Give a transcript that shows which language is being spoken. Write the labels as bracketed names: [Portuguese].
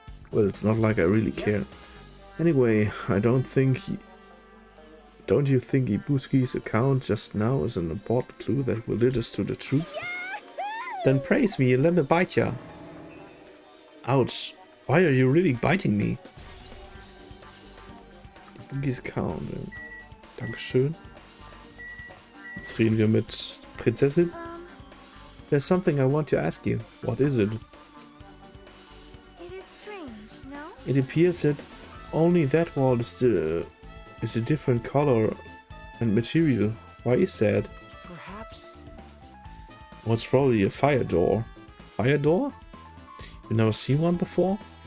[English] Well, it's not like I really care. Anyway, don't you think Ibuski's account just now is an important clue that will lead us to the truth? Then praise me and let me bite ya. Ouch. Why are you really biting me? Ibuki's account. [German] Dankeschön. Jetzt reden wir mit Prinzessin. [English] There's something I want to ask you. What is it? It is strange, no? It appears that only that wall is a different color and material. Why is that? Perhaps. Well, it's probably a fire door. Fire door? You've never seen one before?